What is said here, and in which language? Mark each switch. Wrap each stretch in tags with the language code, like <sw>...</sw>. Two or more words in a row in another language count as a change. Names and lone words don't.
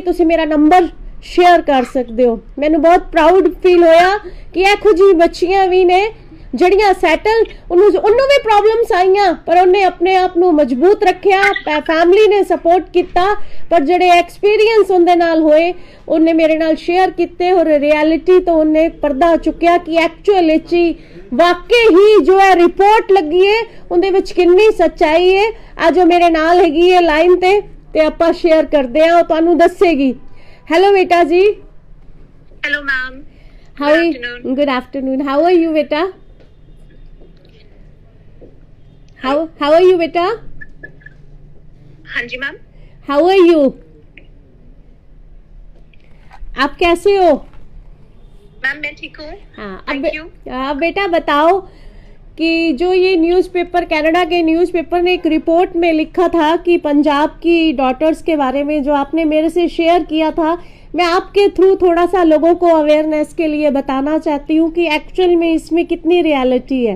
<pa>ਤੁਸੀ ਮੇਰਾ ਨੰਬਰ ਸ਼ੇਅਰ ਕਰ ਸਕਤੇ ਹੋ। ਮੈਨੂੰ ਬਹੁਤ</pa> <en>proud feel</en> <pa>ਹੋਇਆ ਕਿ ਇਹੋ ਜੀ ਬੱਚੀਆਂ ਭੀ ਨੇ ਜੜੀਆਂ ਸੈਟਲ, ਉਨ੍ਹੋਂ ਨੇ ਭੀ ਪ੍ਰੌਬਲਮਜ਼ ਆਈਆਂ ਪਰ ਉਨ੍ਹੇਂ ਅਪਨੇ ਆਪ ਨੂੰ ਮਜ਼ਬੂਤ ਰੱਖਿਆ, ਫੈਮਿਲੀ ਨੇ ਸਪੋਰਟ ਕੀਆ, ਪਰ ਜੜੇ ਐਕਸਪੀਰੀਅੰਸ ਉਨਦੇ ਨਾਲ ਹੋਏ ਉਨ੍ਹੇਂ ਮੇਰੇ ਨਾਲ ਸ਼ੇਅਰ ਕੀਤੇ ਔਰ ਰਿਐਲਿਟੀ ਤੋ ਉਨ੍ਹੇਂ ਪਰਦਾ ਚੁੱਕਿਆ ਕਿ ਐਕਚੁਅਲ ਚੀ ਵਾਕਈ ਹੀ ਜੋ ਹੈ ਰਿਪੋਰਟ ਲੱਗੀ ਹੈ ਉਨਦੇ ਵਿੱਚ ਕਿਤਨੀ ਸੱਚਾਈ ਹੈ। ਅੱਜ ਮੇਰੇ ਨਾਲ ਹੈਗੀ ਹੈ ਲਾਈਨ ਤੇ ਆਪਾਂ ਸ਼ੇਅਰ ਕਰਦੇ ਆ, ਤੁਹਾਨੂੰ ਦੱਸੇਗੀ।</pa> <hi>हेलो बेटा जी।</hi> <en>Hello ma'am. Good afternoon. How are you बेटा? How are you बेटा?</en> <hi>हाँ जी मैम।</hi> <en>How are you?</en> <hi>आप कैसे हो? मैम मैं ठीक हूँ। हाँ,</hi> <en>Thank you.</en> <hi>बेटा बताओ कि जो ये न्यूज़पेपर, कनाडा के न्यूज़पेपर ने एक रिपोर्ट में लिखा था कि पंजाब की डॉटर्स के बारे में, जो आपने मेरे से शेयर किया था, मैं आपके थ्रू थोड़ा सा लोगों को अवेयरनेस के लिए बताना चाहती हूँ कि एक्चुअल में इसमें कितनी रियलिटी है।</hi>